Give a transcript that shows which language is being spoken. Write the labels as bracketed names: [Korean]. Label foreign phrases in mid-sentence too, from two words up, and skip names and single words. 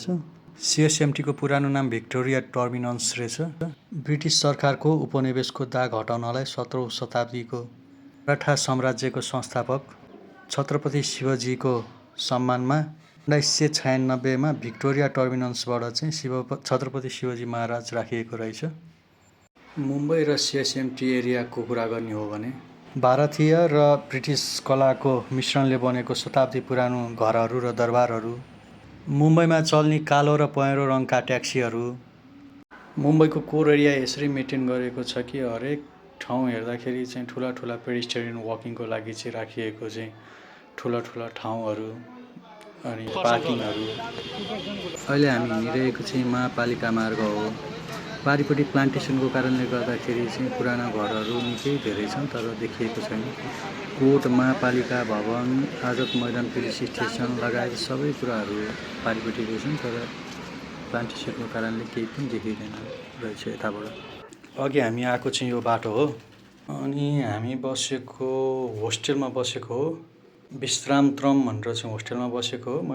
[Nepali] सिएसएमटीको पुरानो नाम भिक्टोरिया टर्मिनस रहेछ। ब्रिटिस सरकारको उपनिवेशको दाग हटाउनलाई 17औं शताब्दीको मराठा साम्राज्यको संस्थापक छत्रपति शिवजीको सम्मानमा 1996मा भिक्टोरिया टर्मिनसबाट चाहिँ छत्रपति शिवाजी महाराज राखिएको रहेछ। मुम्बई र सिएसएमटी एरियाको कुरा गर्ने हो भने भारतीय र ब्रिटिस कलाको मिश्रणले बनेको शताब्दी पुरानो घरहरू र दरबारहरू, मुम्बईमा चल्ने कालो र पहेँलो रङका ट्याक्सीहरू, मुम्बईको [English] core area [Nepali] यसरी मेन्टेन गरेको छ कि हरेक ठाउँ हेर्दाखेरि चाहिँ ठुला ठुला [English] pedestrian walking [Nepali] लागि चाहिँ राखिएको चाहिँ ठुला ठुला ठाउँहरू अनि पार्किङहरू। अहिले हामी हिँडिरहेको चाहिँ महापालिका मार्ग हो। पारिपट्टि प्लान्टेसनको कारणले गर्दाखेरि चाहिँ पुराना घरहरू निकै धेरै छन् तर देखिएको छैन। कोर्ट, महापालिका भवन, आजाद मैदान पुलिस स्टेसन लगायत सबै कुराहरू पारिपट्टिको छन् तर प्लान्टेसनको कारणले केही पनि देखिँदैन रहेछ यताबाट। अघि हामी आएको चाहिँ यो बाटो हो अनि हामी बसेको होस्टेलमा बसेको हो। विश्रामत्रम भनेर चाहिँ होस्टेलमा बसेको हो।